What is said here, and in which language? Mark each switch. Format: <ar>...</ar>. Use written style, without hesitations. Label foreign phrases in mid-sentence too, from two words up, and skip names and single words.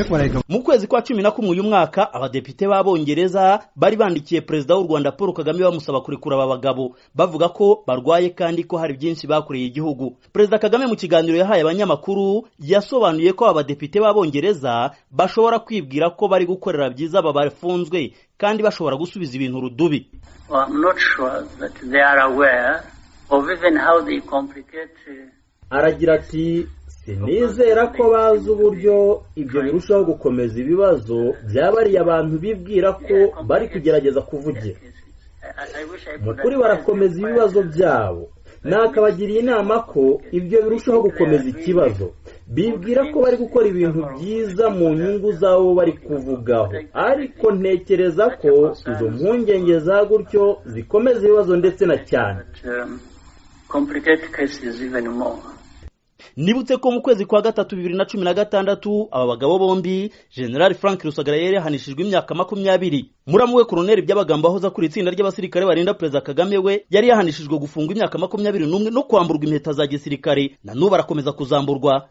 <rw>Mu kwezi kwa 11 uyu mwaka abadepite b'Abongereza bari bandikiye Perezida w'u Rwanda Paul Kagame bamusaba kurekura aba bagabo bavuga ko barwaye kandi ko hari byinshi bakoreye igihugu. Perezida Kagame mu kiganiro yahaye abanyamakuru yasobanuye ko abadepite b'Abongereza bashobora kwibwira ko bari gukorera byiza aba bafunzwe kandi bashobora gusubiza ibintu rudubi.</rw> <en>I'm not sure that they are aware of even how they complicate.</en> <rw>Aragira ati sinizera ko bazi uburyo ibyo birushaho gukomeza ibibazo byabariye abantu bibwira ko bari kugerageza kuvugira. Mukuri barakomeza ibibazo byabo. Nakabagiriye inama ko ibyo birushaho gukomeza ikibazo. Bibwira ko bari gukora ibintu byiza mu nyungu zabo bari kuvugaho. Ariko ntekereza ko izo mpungenge za gutyo zikomeza ibibazo ndetse na cyane.</rw> <en>Complicate cases even more.</en> <rw>Nibutse ko mu kwezi kwa 3 2016 aba bagabo bombi General Frank Rusagara yari yahanishijwe imyaka 20. Muramuwe Colonel Byabagamba aho za kuri itsinda ry'abasirikare barinda Perezida Kagame we yari yahanishijwe gufungwa imyaka 21 no kwamburwa impeta za gisirikare na n'ubu barakomeza kuzamburwa.</rw>